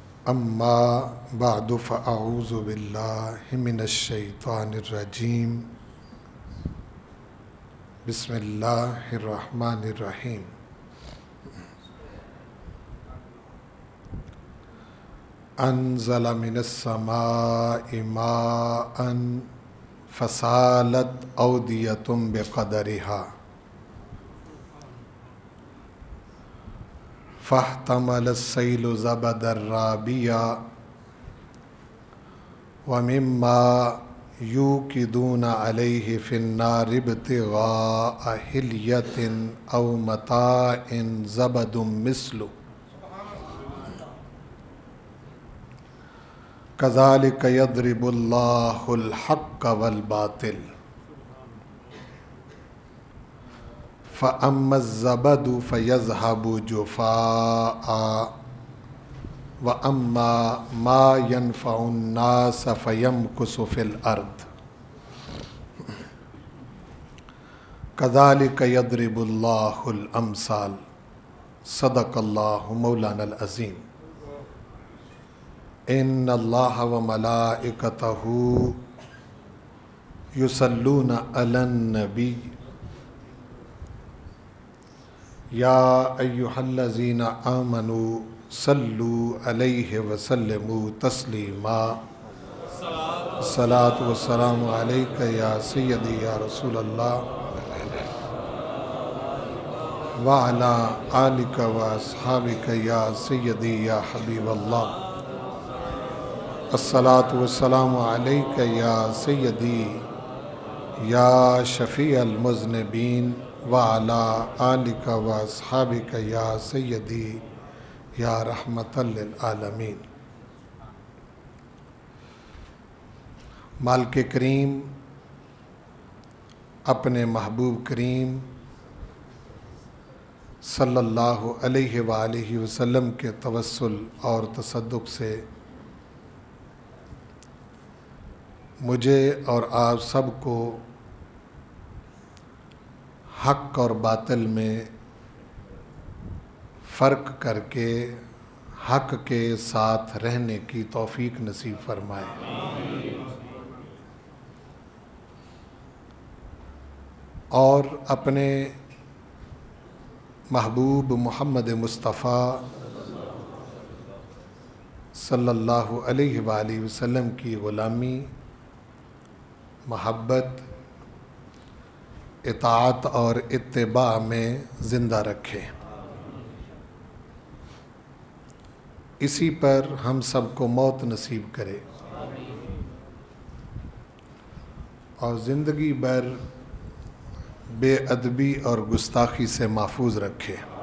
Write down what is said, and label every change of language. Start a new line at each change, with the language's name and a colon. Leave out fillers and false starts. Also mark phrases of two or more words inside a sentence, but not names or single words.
Arabic: أما بعد فأعوذ بالله من الشيطان الرجيم بسم الله الرحمن الرحيم. أنزل من السماء ماء فسالت أودية بقدرها فاحتمل السيل زبدا رابيا ومما يوقدون عليه في النار ابتغاء حلية أو متاع زبد مثله كذلك يضرب الله الحق والباطل فأما الزبد فيذهب جفاء وأما ما ينفع الناس فيمكث في الأرض كذلك يضرب الله الأمثال. صدق الله مولانا العظيم. إن الله وملائكته يصلون على النبي يا أيها الذين آمنوا صلوا عليه وسلموا تسليما. الصلاة والسلام عليك يا سيدي يا رسول الله وعلى آلك وأصحابك يا سيدي يا حبيب الله. الصلاة والسلام عليك يا سيدي يا شفيع المذنبين وعلى آلك وأصحابك يا سيدي يا رحمة للعالمين.
Urdu: مالک کریم اپنے محبوب کریم
Arabic: صلى الله عليه وآله وسلم
Urdu: کے توسل اور تصدق سے مجھے اور آپ سب کو حق اور باطل میں فرق کر کے حق کے ساتھ رہنے کی توفیق نصیب فرمائے. اور اپنے محبوب محمد مصطفیٰ
Arabic: صلى الله عليه وآله وسلم
Urdu: کی غلامی، محبت، اطاعت اور اتباع میں زندہ رکھے. اسی پر ہم سب کو موت نصیب کرے اور زندگی بھر بے ادبی اور گستاخی سے محفوظ رکھے.